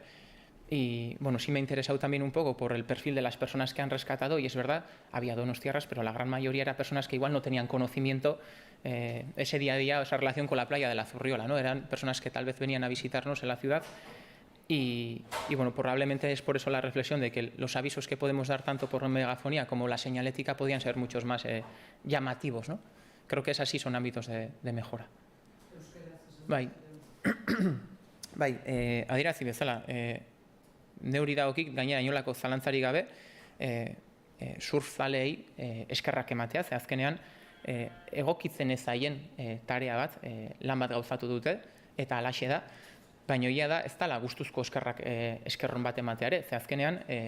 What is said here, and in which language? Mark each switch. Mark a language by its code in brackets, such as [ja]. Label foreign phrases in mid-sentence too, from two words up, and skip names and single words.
[es] Y bueno, sí me ha interesado también un poco por el perfil de las personas que han rescatado, y es verdad, había donostiarras, pero la gran mayoría eran personas que igual no tenían conocimiento ese día a día, esa relación con la playa de la Zurriola, ¿no? Eran personas que tal vez venían a visitarnos en la ciudad Y bueno, probablemente es por eso la reflexión de que los avisos que podemos dar tanto por megafonía como la señalética podían ser muchos más llamativos, ¿no? Creo que esas sí son ámbitos de mejora. [eu] Bai, adierazi bezala, neuri dagokik gainera inolako zalantzarik gabe, surfzaleei eskerrak ematea, ze azkenean egokitzen ez zaien tarea bat, lan bat gauzatu dute, eta halaxe da, baina egia da ez dela gustuzko eskerron bat ematea ere, ze azkenean